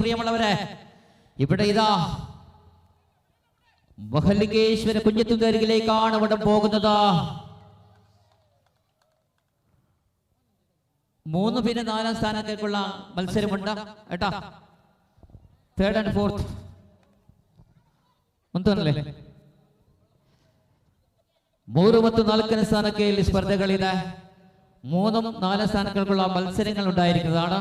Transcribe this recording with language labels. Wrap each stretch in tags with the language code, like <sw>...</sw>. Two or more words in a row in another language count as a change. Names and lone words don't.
<ml>പ്രിയമുള്ളവരെ, ഇവിടെ ഇതാ മഹലിംഗേശ്വര കുഞ്ചത്തൂരിലേക്കാണ് ഇവിടെ പോകുന്നത്. 3 പിന്നെ 4 സ്ഥാനത്തേക്കുള്ള മത്സരമുണ്ട് ഏട്ടാ.</ml> <en>3rd and 4th</en> <kn>ಅಂತನല്ലേ 3 ಮತ್ತು 4ನೇ ಸ್ಥಾನಕ್ಕೆ ಇಲ್ಲಿ ಸ್ಪರ್ಧೆಗಳಿದೆ.</kn> <ml>3 4 സ്ഥാനങ്ങൾക്കുള്ള മത്സരങ്ങൾ ഉണ്ടായിരിക്കുന്നതാണ്.</ml>